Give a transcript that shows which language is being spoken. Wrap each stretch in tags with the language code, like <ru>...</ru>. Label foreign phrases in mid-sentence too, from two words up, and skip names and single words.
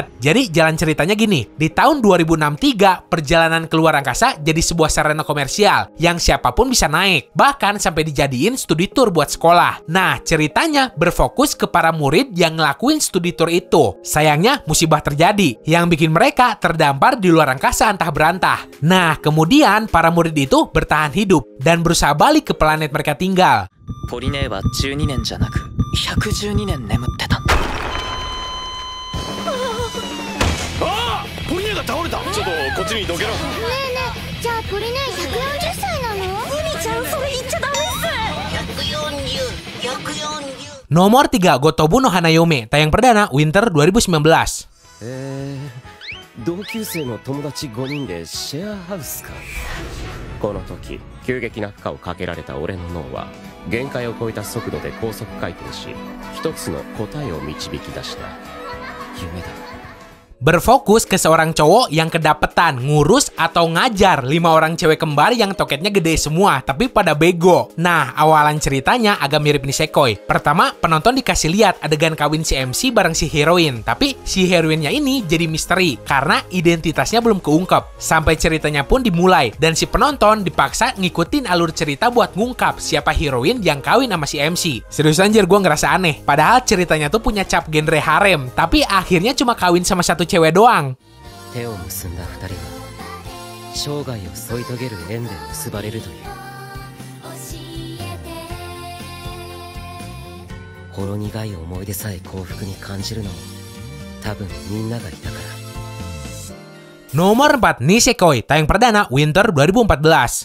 <id>Jadi jalan ceritanya gini, di tahun 2063 perjalanan ke luar angkasa jadi sebuah sarana komersial yang siapapun bisa naik, bahkan sampai dijadiin studi tour buat sekolah. Nah, ceritanya berfokus ke para murid yang ngelakuin studi tour itu. Sayangnya, musibah terjadi yang bikin mereka terdampar di luar angkasa antah berantah. Nah, kemudian para murid itu bertahan hidup dan berusaha balik ke planet mereka tinggal.</id> <ja>ポリネーは12年じゃなく112年眠ってたんだ。ああ、ポリネが倒れた。ちょっとこっちにどけろ。ねえねえ、じゃあポリネ140歳なの？海ちゃんそれ言っちゃダメっす。</ja> <id>Nomor 3, Gotobu no Hanayome, tayang perdana Winter 2019.</id> <ja>同級生の友達5人でシェアハウスか。この時急激な負荷をかけられた俺の脳は限界を超えた速度で高速回転し、一つの答えを導き出した。夢だ。</ja> <id>berfokus ke seorang cowok yang kedapetan ngurus atau ngajar 5 orang cewek kembar yang toketnya gede semua, tapi pada bego. Nah, awalan ceritanya agak mirip Nisekoi. Pertama, penonton dikasih lihat adegan kawin si MC bareng si heroin, tapi si heroinnya ini jadi misteri karena identitasnya belum keungkap. Sampai ceritanya pun dimulai, dan si penonton dipaksa ngikutin alur cerita buat ngungkap siapa heroin yang kawin sama si MC. Serius anjir, gue ngerasa aneh. Padahal ceritanya tuh punya cap genre harem, tapi akhirnya cuma kawin sama satu cewek doang.</id> <ja>手を結んだ二人は生涯を添い遂げる縁で結ばれるというほろ苦い思い出さえ幸福に感じるのも多分みんながいたから。</ja> <id>Nomor 4, Nisekoi, tayang perdana Winter 2014.</id>